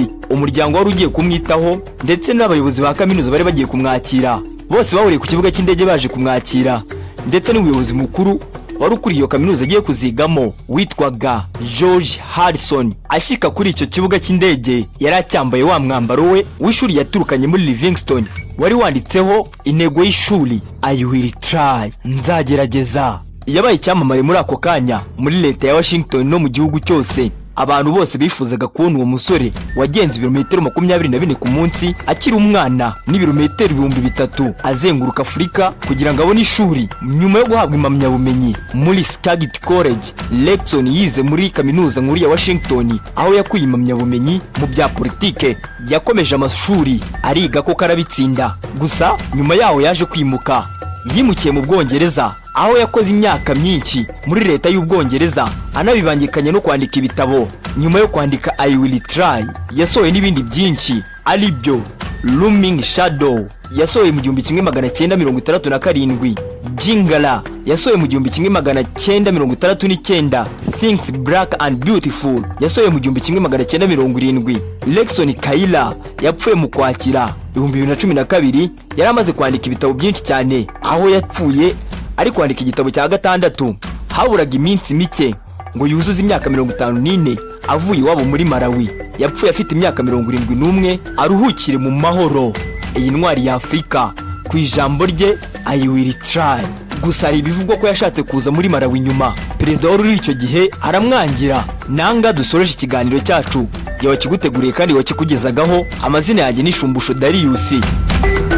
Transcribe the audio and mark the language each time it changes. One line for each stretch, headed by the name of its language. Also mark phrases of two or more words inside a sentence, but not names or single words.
Kinyarwanda: Umuryango wari ugiye kumwitaho ndetse n'abayobozi ba kaminuza bari bagiye kumwakira, bose bahuriye ku kibuga cy'indege baje kumwakira, ndetse n'umuyobozi mukuru wari ukuriye iyo kaminuza agiye kuzigamo witwaga George Harrison. Ashika kuri icyo kibuga cy'indege yari acyambaye wa mwambaro we w'ishuri yaturukanye muri Livingston, wari wanditseho intego y'ishuri,
English: I will try,
Kinyarwanda: nzagerageza. Yabaye icyamamare muri ako kanya muri leta ya Washington no mu gihugu cyose. Abantu bose bifuzaga kubona uwo musore wagenze ibirometero 24 ku munsi akiri umwana n'ibirometero 3000 azenguruka Afurika kugira ngo abone ishuri. Nyuma yo guhabwa impamyabumenyi muri Skagit College, Legson yize muri kaminuza nkuru ya Washington, aho yakuye impamyabumenyi mu bya politike. Yakomeje amashuri ariga ko karabitsinda, gusa nyuma yaho yaje kwimuka. Yimukiye mu Bwongereza, aho yakoze imyaka myinshi muri leta y'Ubwongereza, anabibangikanye no kwandika ibitabo. Nyuma yo kwandika I will try, yasohoye n'ibindi byinshi, ari byo Looming Shadow yasohoye mu 1967, Jingala yasohoye mu 1969, Things Black and Beautiful yasohoye mu 1970. Legson Kayira yapfuye mu Kwakira 2012. Yari amaze kwandika ibitabo byinshi cyane, aho yapfuye ari kwandika igitabo cya 6. Haburaga iminsi mike ngo yuzuze imyaka 54 avuye iwabo muri Malawi. Yapfuye afite imyaka 71, aruhukire mu mahoro. Iyi ntwari ya Afrika ku ijambo rye
English: I will try.
Kinyarwanda: Gusa hari ibivugwa ko yashatse kuza muri Malawi nyuma perezida wari icyo gihe aramwangira. Nanga dusoreje ikiganiro cyacu, yawe kiguteguriye kandi wakikugezagaho. Amazina yanjye ni Shumbusho Darius.